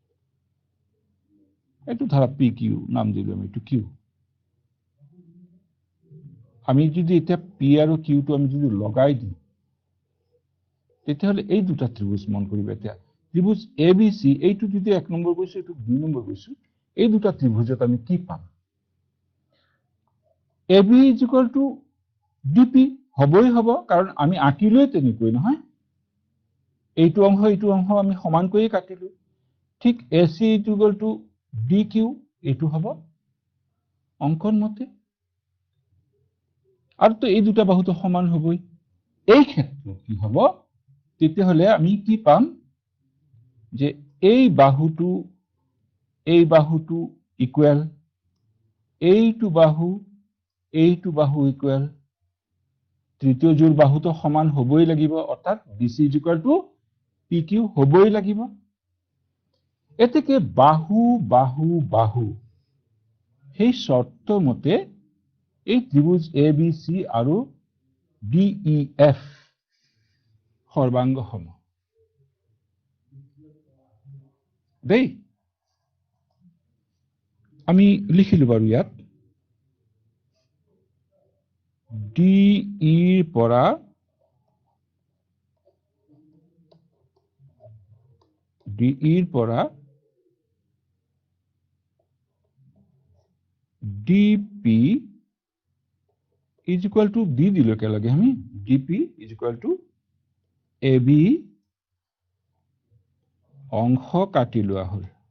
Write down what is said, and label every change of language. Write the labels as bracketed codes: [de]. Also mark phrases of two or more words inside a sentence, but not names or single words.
[as] এটো ধৰা PQ নাম দিলো আমি এটো Q আমি যদি এটা P আৰু Q টো আমি যদি লগাই দিওঁ তেতিয়াহলে এই দুটা ত্রিভুজ মন কৰিবা এতিয়া ত্রিভুজ ABC এইটো যদি 1 নম্বৰ কৈছো এটো 2 নম্বৰ কৈছো এই দুটা ত্রিভুজত আমি কি পাম [en] AB is equal to DP [as] হবই হব কাৰণ আমি আঁকিলৈ তেনেকৈ নহয় এইটো অংশ আমি সমান কৰি কাটিলো ঠিক [en] AC is equal to DQ [as] এইটো হব অঙ্কন মতে আৰু তো এই দুটা বাহুটো সমান হবই এই ক্ষেত্ৰত কি হব তেতিয়াহলে আমি কি পাম যে এই বাহুটো ইকুৱেল এইটো বাহু ইকুৱেল তৃতীয় জোড় বাহুটো সমান হবই লাগিব অৰ্থাৎ [en] BC is equal to PQ [as] হবই লাগিব এতেকে বাহু সেই শর্ত মতে এই ত্রিভুজ ABC আৰু DEF সৰ্বাঙ্গ সম দেই আমি লিখিলো বাৰু ইয়াত DE ৰ পৰা [en] DP is equal to D [as] দিলো একেলগে আমি [en] DP is equal to AB [as] অংশ কাটি লোৱা হল